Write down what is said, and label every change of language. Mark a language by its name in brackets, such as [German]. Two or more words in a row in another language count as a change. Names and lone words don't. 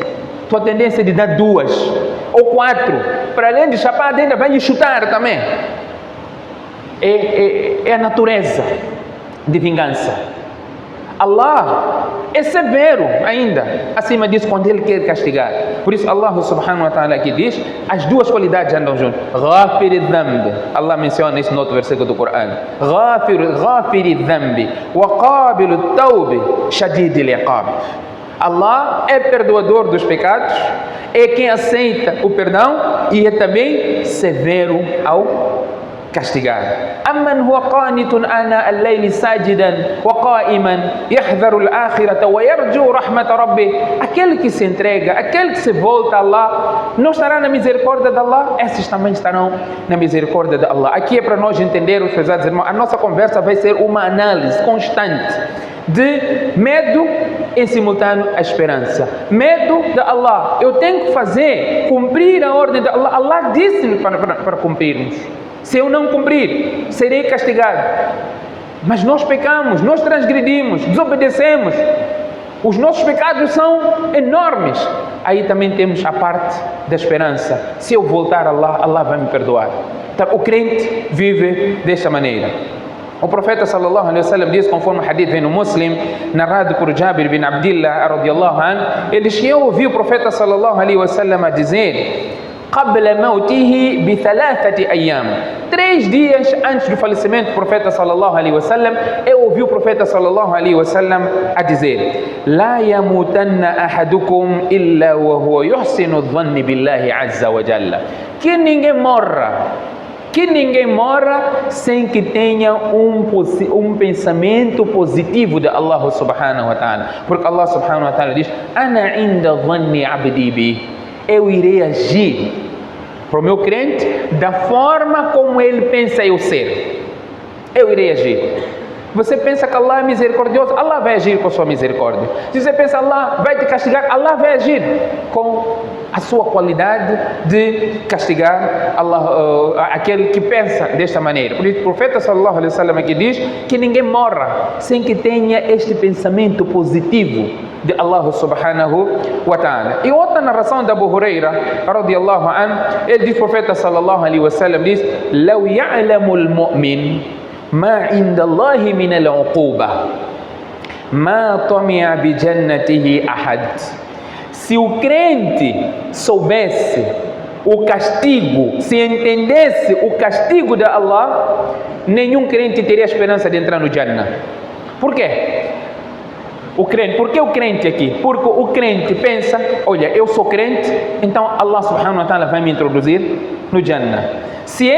[Portuguese] Tua tendência de dar 2 ou 4, para além de chapada ainda vai lhe chutar também. É a natureza de vingança. Allah é severo ainda, acima disso, quando Ele quer castigar. Por isso Allah [Arabic] سبحانه وتعالى [Portuguese] aqui diz, as duas qualidades andam juntas. [Arabic] غافر الذنب, [Portuguese] Allah menciona isso no outro versículo do Corão. [Arabic] غافر الذنب وقابل التوب شديد العقاب. [Portuguese] Allah é perdoador dos pecados, é quem aceita o perdão e é também severo ao castigar. [Arabic] أمن هو قانت آناء الليل ساجدا وقائما يحذر الآخرة ويرجو رحمة ربه. [Portuguese] Aquele que se entrega, aquele que se volta a Allah, não estará na misericórdia de Allah? Esses também estarão na misericórdia de Allah. Aqui é para nós entendermos, prezados irmãos, a nossa conversa vai ser uma análise constante de medo em simultâneo a esperança. Medo de Allah. Eu tenho que fazer, cumprir a ordem de Allah. Allah disse-me para cumprirmos. Se eu não cumprir, serei castigado. Mas nós pecamos, nós transgredimos, desobedecemos. Os nossos pecados são enormes. Aí também temos a parte da esperança. Se eu voltar a Allah, Allah vai me perdoar. Então, o crente vive desta maneira. O profeta [Arabic] صلى الله عليه وسلم [Portuguese] diz, conforme o hadith vem no Muslim, narrado por Jabir bin Abdillah [Arabic] رضي الله عنه, [Portuguese] ele diz que eu ouvi o profeta [Arabic] صلى الله عليه وسلم [Portuguese] a dizer: [Arabic] قبل موته بثلاثة أيام. [Portuguese] 3 dias antes do falecimento do profeta [Arabic] صلى الله عليه وسلم, [Portuguese] eu ouvi o profeta [Arabic] صلى الله عليه وسلم [Portuguese] a dizer: [Arabic] لا يموتن أحدكم إلا وهو يحسن الظن بالله عز وجل. [Portuguese] Que ninguém morra sem que tenha um pensamento positivo de Allah [Arabic] سبحانه وتعالى, [Portuguese] porque Allah [Arabic] سبحانه وتعالى [Portuguese] diz: [Arabic] أنا عند ظن عبدي بي. [Portuguese] Eu irei agir para o meu crente da forma como ele pensa eu ser. Eu irei agir. Você pensa que Allah é misericordioso, Allah vai agir com a sua misericórdia. Se você pensa que Allah vai te castigar, Allah vai agir com a sua qualidade de castigar aquele que pensa desta maneira. Por isso o profeta [Arabic] صلى الله عليه وسلم [Portuguese] aqui diz que ninguém morra sem que tenha este pensamento positivo de Allah [Arabic] سبحانه وتعالى. [Portuguese] E outra narração da Abu Huraira [Arabic] رضي الله عنه, [Portuguese] ele diz, o profeta [Arabic] صلى الله عليه وسلم [Portuguese] diz: [Arabic] لو يعلم المؤمن ما عند الله من العقوبة ما طمع بجنته أحد. [Portuguese] Se o crente soubesse o castigo, se entendesse o castigo de Allah, nenhum crente teria esperança de entrar no Jannah. Por quê? Por que o crente aqui? Porque o crente pensa: olha, eu sou crente, então Allah [Arabic] سبحانه وتعالى [Portuguese] vai me introduzir no Jannah.